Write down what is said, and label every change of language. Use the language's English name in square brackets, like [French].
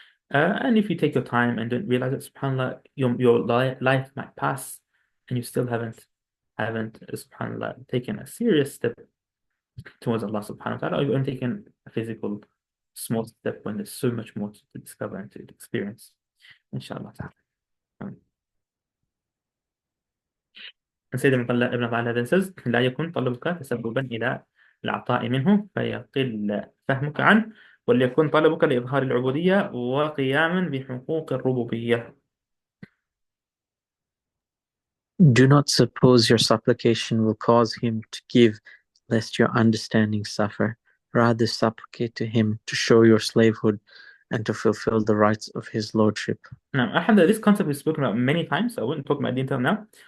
[English] And if you take your time and don't realize that, subhanAllah, your life might pass and you still haven't subhanAllah, taken a serious step towards Allah subhanahu wa ta'ala, or you've only taken a physical small step when there's so much more to discover and to experience. Inshallah ta'ala. [Arabic] سيدنا ابن الله [English] then says [Arabic] لا يكن طلبك تسببا إلى العطاء منه فيقل فهمك عنه وليكن طلبك لإظهار العبودية وقياما بحقوق الربوبية. [English] Do not suppose your supplication will cause him to give, lest your understanding suffer. Rather supplicate to him to show your slavehood and to fulfill the rights of his lordship. Now, alhamdulillah, this concept we've spoken about many times, so I wouldn't talk about detail now.